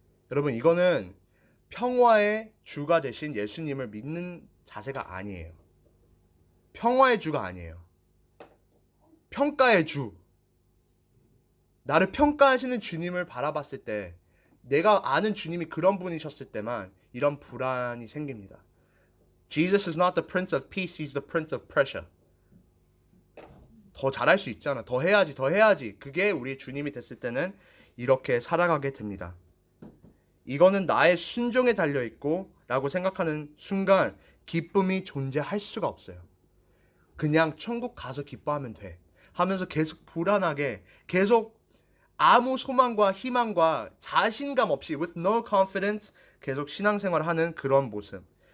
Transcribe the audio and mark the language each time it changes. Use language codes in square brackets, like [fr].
[ko] 여러분 이거는 평화의 주가 되신 예수님을 믿는 자세가 아니에요. 평화의 주가 아니에요. 평가의 주. 나를 평가하시는 주님을 바라봤을 때 내가 아는 주님이 그런 분이셨을 때만 이런 불안이 생깁니다. [en] Jesus is not the Prince of Peace, He's the Prince of Pressure. [ko] 더 잘할 수 있잖아. 더 해야지. 그게 우리 주님이 됐을 때는 이렇게 살아가게 됩니다. 이거는 나의 순종에 달려있고 라고 생각하는 순간 기쁨이 존재할 수가 없어요. 그냥 천국 가서 기뻐하면 돼 하면서 계속 불안하게 계속 아무 소망과 희망과 자신감 없이 [en] with no confidence [ko] 계속 신앙생활을 하는 그런 모습.